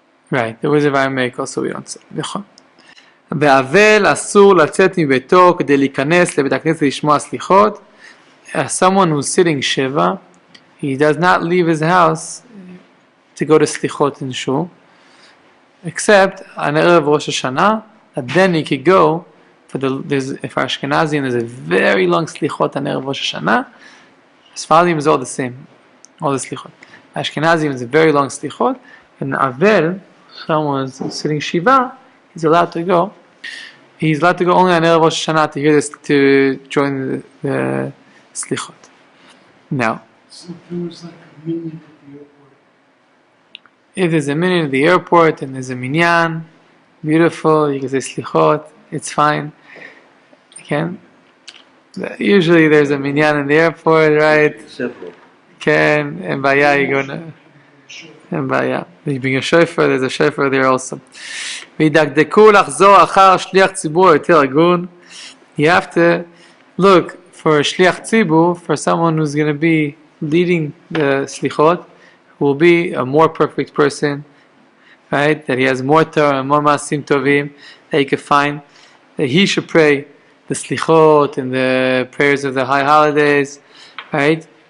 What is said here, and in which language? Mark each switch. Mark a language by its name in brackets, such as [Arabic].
[English] Right, the words of Aramaic also we don't say. [Hebrew] באבל אסור לצאת מביתו כדי להיכנס לבית הכנסת לשמוע סליחות. [English] Someone who's sitting Shiva, he does not leave his house to go to Slichot in Shul, except on Erev Rosh Hashanah, and then he could go for Ashkenazim, there's a very long Slichot on Erev Rosh Hashanah. Sfaradim is all the same, all the Slichot. Ashkenazim is a very long Slichot, and Avel, someone sitting Shiva, he's allowed to go. He's allowed to go only on Erev Rosh Hashanah to hear this, to join the Slichot. Now, so if there was like a minyan at the airport. If there's a minyan at the airport and there's a minyan, beautiful, you can say Slichot, it's fine. Again, usually there's a minyan in the airport, right? Simple. Ken and Baya, you go to and Baya. You bring a shofar, there's a shofar there also. [Hebrew] וידקדקו לחזור אחר שליח ציבור יותר הגון. [English] You have to look for a shliach tzibur, for someone who's going to be leading the slichot, who will be a more perfect person, right? That he has more Torah, more masim tovim, that he can find, that he should pray the slichot and the prayers of the high holidays, right?